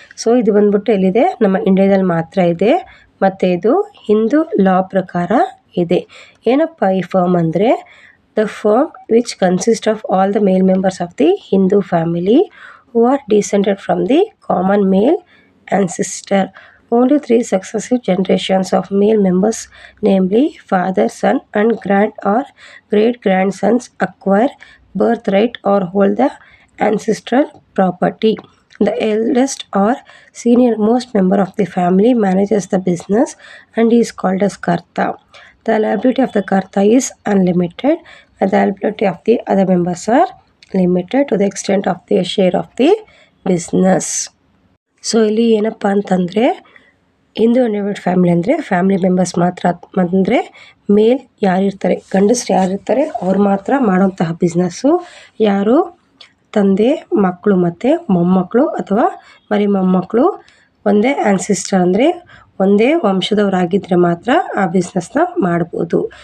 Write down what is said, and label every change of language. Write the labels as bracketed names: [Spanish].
[Kannada] So ಇದು ಬಂದ್ಬಿಟ್ಟು ಎಲ್ಲಿದೆ, ನಮ್ಮ ಇಂಡಿಯಾದಲ್ಲಿ ಮಾತ್ರ ಇದೆ ಮತ್ತು ಇದು ಹಿಂದೂ ಲಾ ಪ್ರಕಾರ ಇದೆ. ಏನಪ್ಪ ಈ ಫರ್ಮ್ ಅಂದರೆ, [English] The firm which consist of all the male members of the Hindu family who are descended from the common male ancestor. Only 3 successive generations of male members, namely father, son and grand or great grandsons, acquire birthright or hold the ancestral property. The eldest or senior most member of the family manages the business and is called as Karta. The liability of the Karta is unlimited and the liability of the other members are limited to the extent of their share of the business. [Kannada] So ಇಲ್ಲಿ ಏನಪ್ಪ ಅಂತಂದರೆ, Hindu undivided family ಅಂದರೆ family members ಮಾತ್ರ, ಅಂದರೆ ಮೇಲ್ ಯಾರಿರ್ತಾರೆ, ಗಂಡಸರು ಯಾರಿರ್ತಾರೆ ಅವ್ರು ಮಾತ್ರ ಮಾಡೋಂತಹ ಬಿಸ್ನೆಸ್ಸು. ಯಾರು ತಂದೆ, ಮಕ್ಕಳು ಮತ್ತು ಮೊಮ್ಮಕ್ಕಳು ಅಥವಾ ಮರಿ ಮೊಮ್ಮಕ್ಕಳು ಒಂದೇ ಆನ್ಸಿಸ್ಟರ್ ಅಂದರೆ ಒಂದೇ ವಂಶದವರಾಗಿದ್ದರೆ ಮಾತ್ರ ಆ ಬಿಸ್ನೆಸ್ನ ಮಾಡ್ಬೋದು.